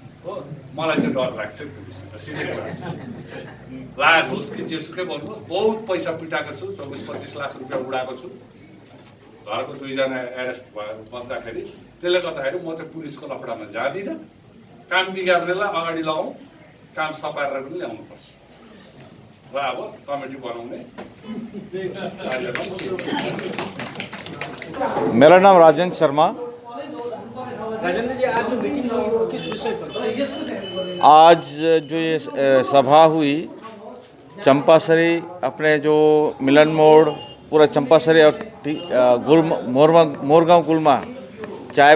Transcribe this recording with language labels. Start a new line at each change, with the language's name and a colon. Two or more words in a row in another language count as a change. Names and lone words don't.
Nepali: हो मलाई चाहिँ डर लाग्छ पुलिससित सिधै लागेको होस् कि जेसुकै भन्नुहोस् बहुत पैसा पिटाएको छु 24-25 लाख रुपियाँ उडाएको छु घरको 2 जना एरेस्ट भएर बस्दाखेरि त्यसले गर्दाखेरि म चाहिँ पुलिसको लफडामा जाँदिनँ काम बिगार्नेलाई अगाडि लगाउँ काम सपारेर पनि ल्याउनुपर्छ र अब कमिटी बनाउने
Hindi: मेरा नाम राजेंद्र शर्मा। राजेंद्र जी, आज जो मीटिंग हुई वो किस विषय पर? आज जो ये सभा हुई चंपासरी अपने जो मिलन मोड़ पूरा चंपासरी और मोरगांव गुलमा चाय